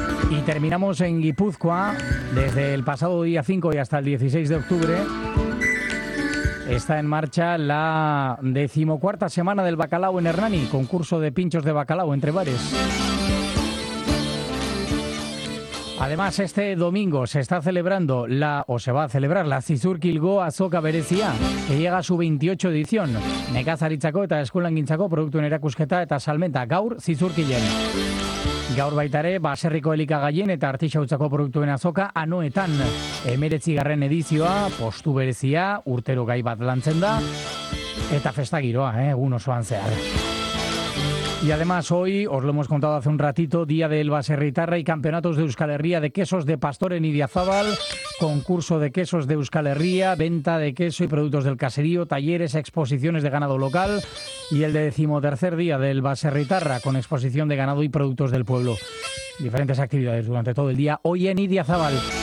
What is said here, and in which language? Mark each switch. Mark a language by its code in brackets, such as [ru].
[es] Y terminamos en Guipúzcoa, desde el pasado día 5 y hasta el 16 de octubre, está en marcha la 14ª semana del bacalao en Hernani, concurso de pinchos de bacalao entre bares. Además, este domingo se está celebrando la, o se va a celebrar, la Zizur Kilgo Azoka Berezia, que llega a su 28 edición. [eu] Nekazaritzako eta eskulangintzako produktuen erakusketa eta salmenta. Gaur, Zizur Kilen. Gaur baitare, baserriko elikagaien eta artisautzako produktuen azoka anoetan. 19. edizioa, postu berezia, urtero gai bat lantzen da, eta festa giroa, egun osoan zehar. [es] Y además hoy, os lo hemos contado hace un ratito, Día del Baserritarra y Campeonatos de Euskal Herria de Quesos de Pastor en Idiazabal, concurso de quesos de Euskal Herria, venta de queso y productos del caserío, talleres, exposiciones de ganado local y el 13º Día del Baserritarra con exposición de ganado y productos del pueblo. Diferentes actividades durante todo el día hoy en Idiazabal.